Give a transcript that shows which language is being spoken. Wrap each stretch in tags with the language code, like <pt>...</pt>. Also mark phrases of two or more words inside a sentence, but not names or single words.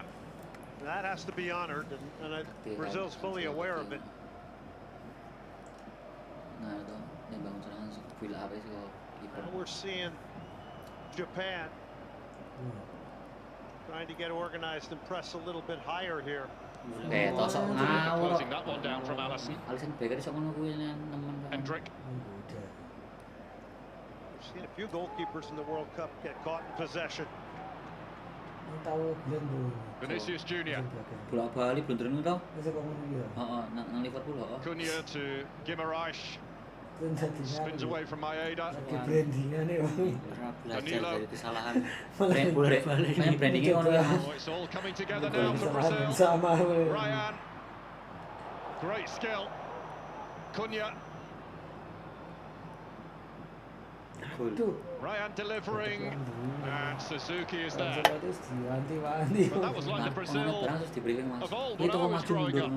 <en>That has to be honored, and Brazil's fully aware of it. Now we're seeing Japan trying to get organized and press a little bit higher here.</en> <jv>Tosok ngawur.</jv> <en>Closing that one down from Allison.</en> <jv>Alison Baker iso ngono kuwi nemen. Hendrick.</jv> <en>We've seen a few goalkeepers in the World Cup get caught in possession. Vinicius Junior.</en> <jv>Bola bali blunderen tau. Heeh, nang Liverpool heeh.</jv> <en>Cunha to Gigabyte. Spins away from Maeda. Danilo.</en> <jv>Kesalahan. Main brandingnya ngono ya.</jv> <en>Oh, it's all coming together now for Brazil. Ryan. Great skill. Cunha. Ryan delivering, and Suzuki is there. But that was like the Brazil of old when I was growing up.</en>